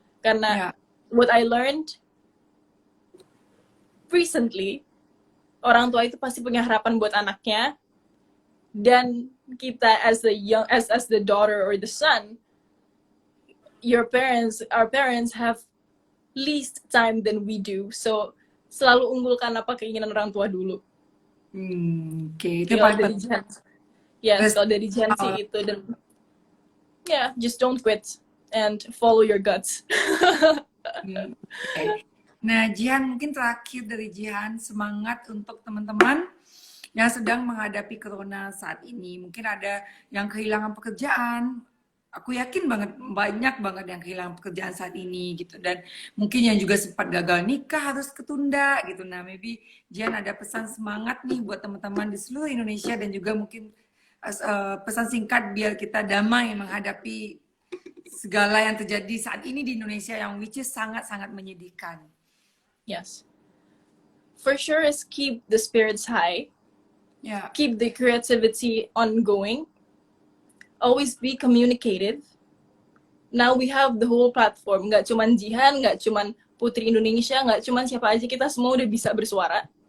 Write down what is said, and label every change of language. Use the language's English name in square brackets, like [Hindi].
[Indonesian] Karena [English] what I learned recently, [Indonesian] orang tua itu pasti punya harapan buat anaknya, dan kita [English] as the daughter or the son, our parents have least time than we do. [Indonesian] So selalu unggulkan apa keinginan orang tua dulu. Oke, itu kalau dari Jihan. Yes, kalau dari Jihan sih itu. Dan [English] yeah, just don't quit and follow your guts. Okay. [Indonesian] Nah, Jihan, mungkin terakhir dari Jihan, semangat untuk teman-teman yang sedang menghadapi corona saat ini. Mungkin ada yang kehilangan pekerjaan. Aku yakin banget banyak banget yang kehilangan pekerjaan saat ini gitu, dan mungkin yang juga sempat gagal nikah harus ketunda gitu. Nah, maybe Jihan ada pesan semangat nih buat teman-teman di seluruh Indonesia, dan juga mungkin pesan singkat biar kita damai menghadapi segala yang terjadi saat ini di Indonesia, yang which is sangat-sangat menyedihkan. [English] Yes. For sure is keep the spirits high. Yeah. Keep the creativity ongoing. Always be communicative. Now we have the whole platform. [Indonesian] Nggak cuman Jihan, nggak cuman Putri Indonesia, nggak cuman siapa aja, kita semua udah bisa bersuara.